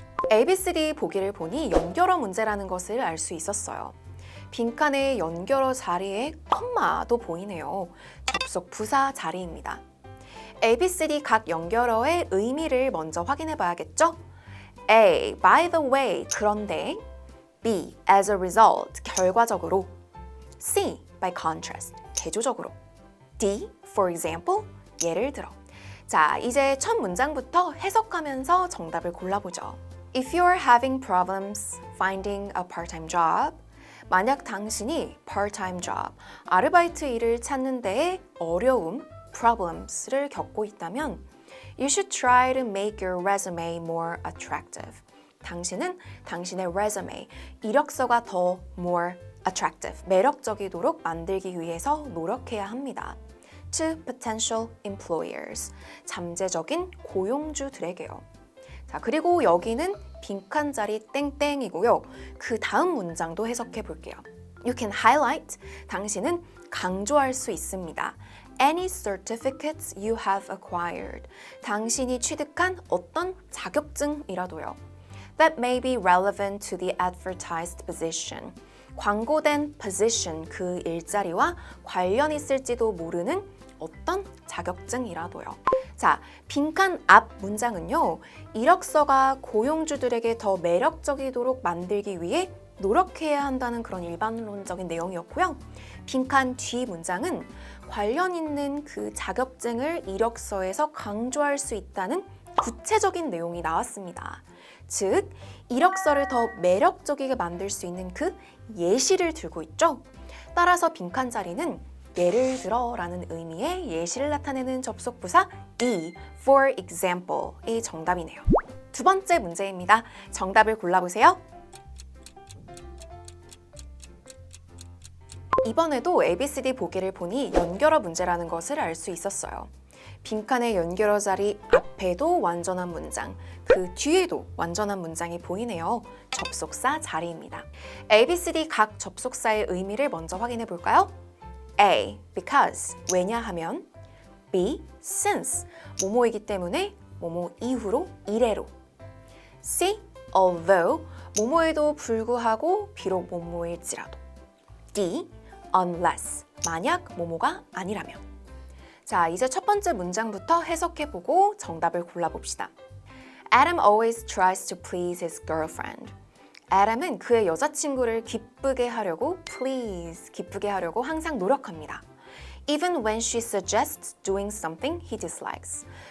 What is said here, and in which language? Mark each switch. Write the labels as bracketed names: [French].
[Korean] ABCD 보기를 보니 연결어 문제라는 것을 알 수 있었어요. 빈칸의 연결어 자리에 콤마도 보이네요. 접속 부사 자리입니다. ABCD 각 연결어의 의미를 먼저 확인해 봐야겠죠? [English] A. By the way, [Korean] 그런데 [English] B. As a result, [Korean] 결과적으로 [English] C. By contrast, [Korean] 대조적으로 [English] D. For example, [Korean] 예를 들어 자, 이제 첫 문장부터 해석하면서 정답을 골라보죠. [English] If you're having problems finding a part-time job, [Korean] 만약 당신이 part-time job, 아르바이트 일을 찾는 데에 어려움, problems를 겪고 있다면 [English] You should try to make your resume more attractive. [Korean] 당신은 당신의 resume, 이력서가 더 [English] more attractive, [Korean] 매력적이도록 만들기 위해서 노력해야 합니다. [English] To potential employers, [Korean] 잠재적인 고용주들에게요. 자, 그리고 여기는 빈칸 자리 땡땡이고요. 그 다음 문장도 해석해 볼게요. [English] You can highlight, [Korean] 당신은 강조할 수 있습니다. [English] Any certificates you have acquired, [Korean] 당신이 취득한 어떤 자격증이라도요. [English] That may be relevant to the advertised position, [Korean] 광고된 position, 그 일자리와 관련 있을지도 모르는 어떤 자격증이라도요. 자, 빈칸 앞 문장은요. 이력서가 고용주들에게 더 매력적이도록 만들기 위해 노력해야 한다는 그런 일반론적인 내용이었고요. 빈칸 뒤 문장은 관련 있는 그 자격증을 이력서에서 강조할 수 있다는 구체적인 내용이 나왔습니다. 즉, 이력서를 더 매력적이게 만들 수 있는 그 예시를 들고 있죠. 따라서 빈칸 자리는 예를 들어 라는 의미의 예시를 나타내는 접속부사 E, for example이 정답이네요. 두 번째 문제입니다. 정답을 골라보세요. 이번에도 ABCD 보기를 보니 연결어 문제라는 것을 알 수 있었어요. 빈칸의 연결어 자리 앞에도 완전한 문장, 그 뒤에도 완전한 문장이 보이네요. 접속사 자리입니다. ABCD 각 접속사의 의미를 먼저 확인해 볼까요? [English] A. Because, [Korean] 왜냐하면 [English] B. [Korean] Since, 뭐뭐이기 때문에 뭐뭐 이후로 이래로 C. Although, 뭐뭐에도 불구하고 비록 뭐뭐일지라도 D. Unless, 만약 뭐뭐가 아니라면 자, 이제 첫 번째 문장부터 해석해보고 정답을 골라봅시다. [English] Adam always tries to please his girlfriend. [Korean] Adam은 그의 여자친구를 기쁘게 하려고 기쁘게 하려고 항상 노력합니다. [English] Even when she suggests doing something he dislikes.